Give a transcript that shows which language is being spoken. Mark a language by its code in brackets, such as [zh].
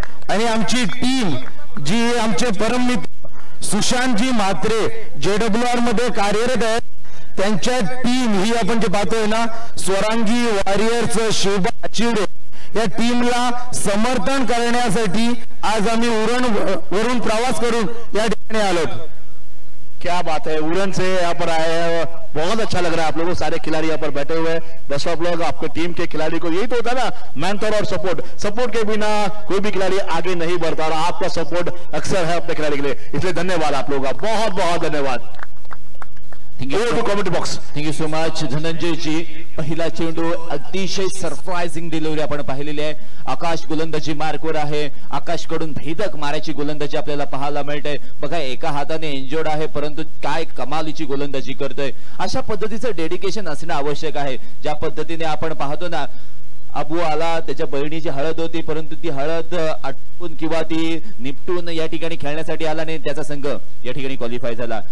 [mr] आणि आमची टीम जी आमचे परम मित्र सुशांतजी म्हात्रे JWR मध्ये कार्यरत आहेत, त्यांच्या टीम ही आपण जे पाहतोय ना, स्वरांगी वॉरियर्स शिवबा चिवडे या टीमला समर्थन करण्यासाठी आज आम्ही उरण वरून प्रवास करून या ठिकाणी आलो. [hi] क्या बात है, उरण से यहाँ पर आए, बहुत अच्छा लग रहा है. आप लोगों सारे खिलाड़ी यहाँ पर बैठे हुए हैं. बस आप लोग आपके टीम के खिलाड़ी को, यही तो होता है ना, मेंटर और सपोर्ट के बिना कोई भी खिलाड़ी आगे नहीं बढ़ता, और आपका सपोर्ट अक्सर है अपने खिलाड़ी के लिए. इसलिए धन्यवाद आप लोगों का, बहुत बहुत धन्यवाद. [en] Thank you so much Dhananjay ji. [mr] पहिला चेंडू अतिशय सरप्राइजिंग डिलिव्हरी आपण पाहिलेली आहे. आकाश गोलंदाजी मार्कवर आहे. आकाश कडून भेदक मारायची गोलंदाजी आपल्याला पाहायला मिळते. बघा, एका हाताने इंजर्ड आहे परंतु काय कमालीची गोलंदाजी करतोय. अशा पद्धतीचं डेडिकेशन असणं आवश्यक आहे. ज्या पद्धतीने आपण पाहतो ना, अबू आला, त्याच्या बहिणीची हळद होती परंतु ती हळद आटपून किंवा ती निपटून या ठिकाणी खेळण्यासाठी आला नाही, त्याचा संघ या ठिकाणी क्वालिफाय झाला.